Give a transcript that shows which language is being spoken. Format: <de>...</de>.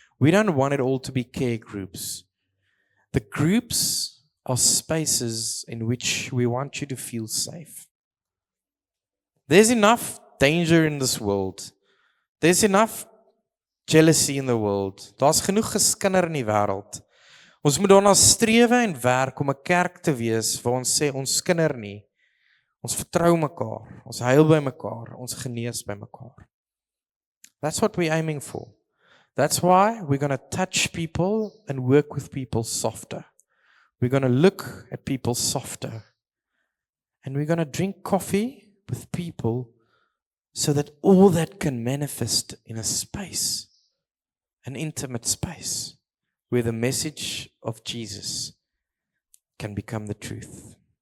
<en>We don't want it all to be care groups. The groups are spaces in which we want you to feel safe. There's enough danger in this world. There's enough jealousy in the world.</en> <af>Daar's genoeg geskinder in die wêreld. Ons moet daarna strewe en werk om 'n kerk te wees waar ons sê ons skinder nie. Ons vertrou mekaar, ons huil by mekaar, ons genees by mekaar.</af> <en>That's what we're aiming for. That's why we're going to touch people and work with people softer. We're going to look at people softer. And we're going to drink coffee with people so that all that can manifest in a space, an intimate space, where the message of Jesus can become the truth.</en>